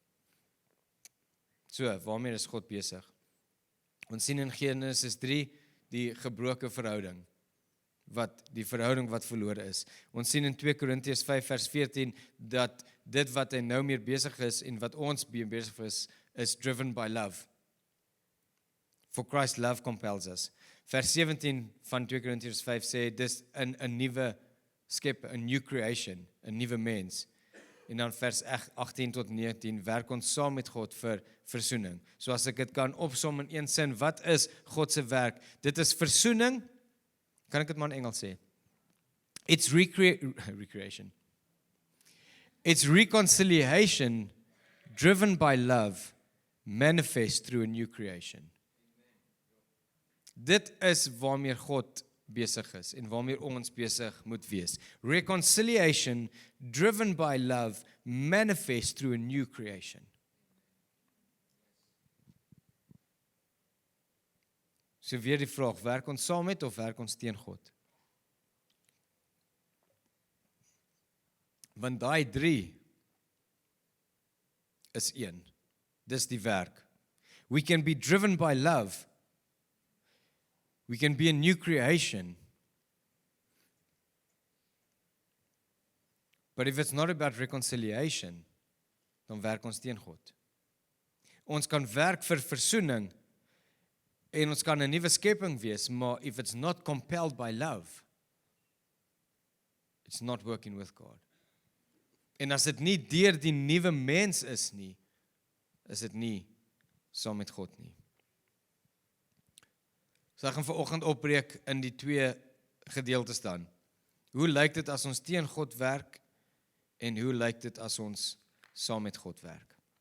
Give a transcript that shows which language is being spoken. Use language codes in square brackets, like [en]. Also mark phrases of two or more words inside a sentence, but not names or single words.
[af] So, waarmee is God besig? Ons sien in Genesis 3 die gebroke verhouding, die verhouding wat verlore is. Ons sien in 2 Korintiërs 5 vers 14 dat dit wat hy nou meer besig is en wat ons besig is [en] driven by love. For Christ's love compels us. [af] Vers 17 van 2 Korintiërs 5 sê dis 'n nuwe skep, 'n [en] new creation, [af] 'n nuwe mens. En dan vers 18 tot 19 werk ons saam met God vir versoening. So as ek dit kan opsom in een sin, wat is God se werk? Dit is versoening. Kan ek dit maar in Engels sê? [en] It's recreation. It's reconciliation driven by love, manifest through a new creation. [af] Dit is waarmee God besig is en waarmee ons besig moet wees. [en] Reconciliation driven by love, manifest through a new creation. [af] So weer die vraag, werk ons saam met of werk ons teen God? Want daai 3 is een. Dis die werk. [en] We can be driven by love. We can be a new creation. But if it's not about reconciliation, [af] dan werk ons teen God. Ons kan werk vir versoening, En ons kan 'n nuwe skepping wees, maar [en] if it's not compelled by love, it's not working with God. [af] En as dit nie deur die nuwe mens is nie, is dit nie saam met God nie. So ek gaan vanoggend opbreek in die twee gedeeltes dan. Hoe lyk dit as ons teen God werk en hoe lyk dit as ons saam met God werk?